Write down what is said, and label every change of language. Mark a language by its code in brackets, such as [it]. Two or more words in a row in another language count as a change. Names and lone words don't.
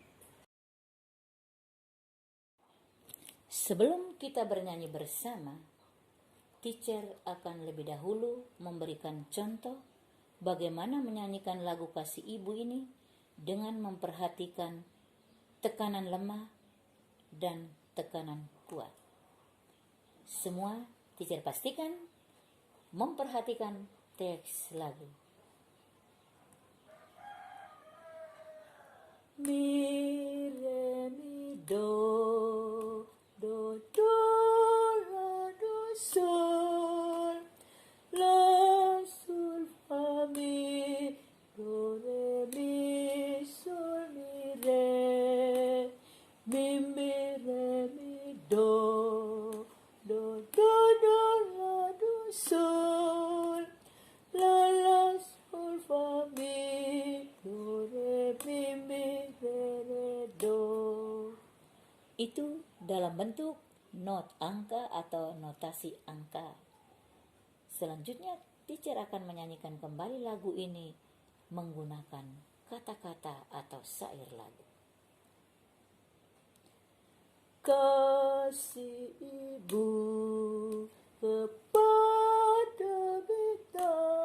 [id] Sebelum kita bernyanyi bersama, teacher akan lebih dahulu memberikan contoh bagaimana menyanyikan lagu Kasih Ibu ini dengan memperhatikan tekanan lemah dan tekanan kuat. Semua teacher pastikan memperhatikan teks lagu. Mi, re, mi, do, do, do, la, do, sol, la, sol, fa, mi, do, re, mi, sol, mi, re, mi, do, do, do, do, la, do, sol, la, sol, fa, mi, do, re, mi, re, do. Itu dalam bentuk not angka atau notasi angka. Selanjutnya, teacher akan menyanyikan kembali lagu ini menggunakan kata-kata atau syair lagu. Kasih Ibu kepada beta